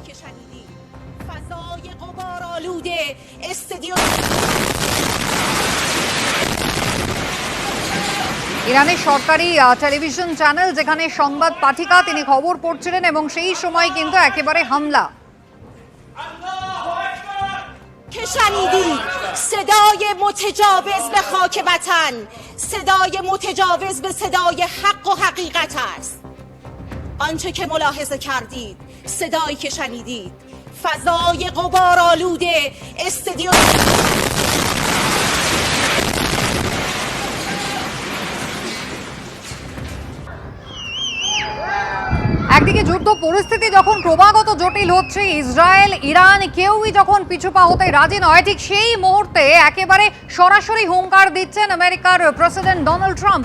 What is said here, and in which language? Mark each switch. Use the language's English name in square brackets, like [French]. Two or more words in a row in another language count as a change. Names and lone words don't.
[Bangla] ইরানের সরকারি টেলিভিশন চ্যানেল যেখানে সংবাদ পাঠিকা তিনি খবর পড়ছিলেন এবং সেই সময় কিন্তু একেবারে হামলা। [Persian] که شنیدید صدای متجاوز به خاک وطن، صدای متجاوز به صدای حق و حقیقت است. آنچه که ملاحظه کردید، صدایی که شنیدید، فضای غبارآلوده استدیو [Bangla] একদিকে যুদ্ধ পরিস্থিতি যখন ক্রমাগত জটিল হচ্ছে, ইসরায়েল ইরান কেউই যখন পিছুপা হতে রাজি নয়, ঠিক সেই মুহূর্তে একেবারে সরাসরি হুঙ্কার দিচ্ছেন আমেরিকার প্রেসিডেন্ট ডোনাল্ড ট্রাম্প।